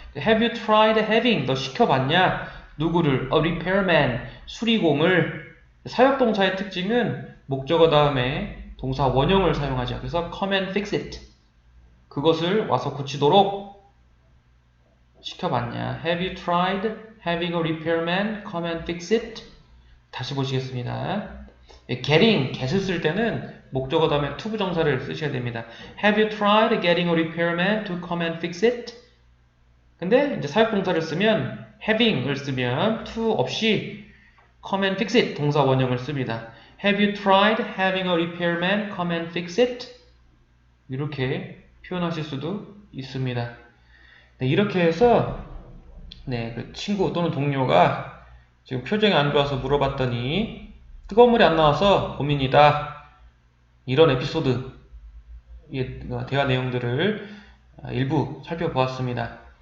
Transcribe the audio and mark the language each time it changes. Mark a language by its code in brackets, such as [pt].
[en] Have you tried having? [ko] 너 시켜봤냐? 누구를? A repairman 수리공을 사역동사의 특징은 목적어 다음에 동사 원형을 사용하죠. 그래서 [en] come and fix it [ko] 그것을 와서 고치도록 시켜봤냐? [en] Have you tried having a repairman come and fix it? [ko] 다시 보시겠습니다. getting, get을 쓸 때는 목적어 다음에 to 부정사를 쓰셔야 됩니다. [en] Have you tried getting a repairman to come and fix it? [ko] 근데 이제 사역동사를 쓰면 having을 쓰면 to 없이 [en] come and fix it [ko] 동사 원형을 씁니다. [en] Have you tried having a repairman come and fix it? [ko] 이렇게 표현하실 수도 있습니다. 네, 이렇게 해서 네, 그 친구 또는 동료가 지금 표정이 안 좋아서 물어봤더니 뜨거운 물이 안 나와서 고민이다. 이런 에피소드 대화 내용들을 일부 살펴보았습니다.